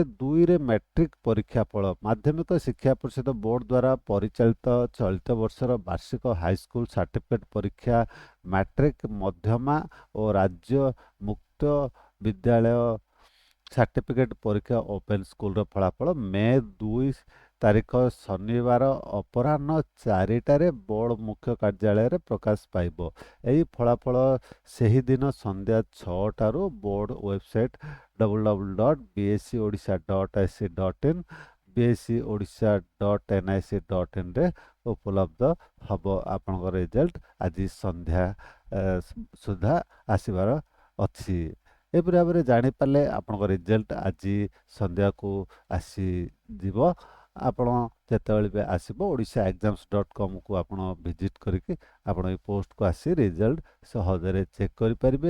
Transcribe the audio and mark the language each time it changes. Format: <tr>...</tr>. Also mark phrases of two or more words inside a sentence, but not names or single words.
<or>2ରେ ମ୍ୟାଟ୍ରିକ୍ ପରୀକ୍ଷା ଫଳ ମାଧ୍ୟମିକ ଶିକ୍ଷା ପରିଷଦ ବୋର୍ଡ଼ ଦ୍ୱାରା ପରିଚାଳିତ ଚଳିତ ବର୍ଷର ବାର୍ଷିକ</or> <en>high school certificate</en> <or>ପରୀକ୍ଷା ମ୍ୟାଟ୍ରିକ୍ ମଧ୍ୟମା ଓ ରାଜ୍ୟ ମୁକ୍ତ ବିଦ୍ୟାଳୟ ସାର୍ଟିଫିକେଟ୍ ପରୀକ୍ଷା</or> <en>open school's</en> <or>ଫଳାଫଳ ମେ 2 ତାରିଖ ଶନିବାର ଅପରାହ୍ନ 4ଟାରେ ବୋର୍ଡ଼ ମୁଖ୍ୟ କାର୍ଯ୍ୟାଳୟରେ ପ୍ରକାଶ ପାଇବ। ଏହି ଫଳାଫଳ ସେହିଦିନ ସନ୍ଧ୍ୟା 6ଟାରୁ</or> <en>board website</en> <or>www.bscodisha.ac.in bscodisha.nic.inରେ ଉପଲବ୍ଧ ହେବ। ଆପଣଙ୍କ ରେଜଲ୍ଟ ଆଜି ସନ୍ଧ୍ୟା ସୁଦ୍ଧା ଆସିବାର ଅଛି। ଏପରି ଭାବରେ ଜାଣିପାରିଲେ ଆପଣଙ୍କ ରେଜଲ୍ଟ ଆଜି ସନ୍ଧ୍ୟାକୁ ଆସିଯିବ। ଆପଣ ଯେତେବେଳେ ବି ଆସିବ ଓଡ଼ିଶା exams.comକୁ ଆପଣ ଭିଜିଟ୍ କରିକି ଆପଣ এই ପୋଷ୍ଟକୁ ଆସି ରେଜଲ୍ଟ ସହଜରେ ଚେକ୍ କରିପାରିବେ।</or>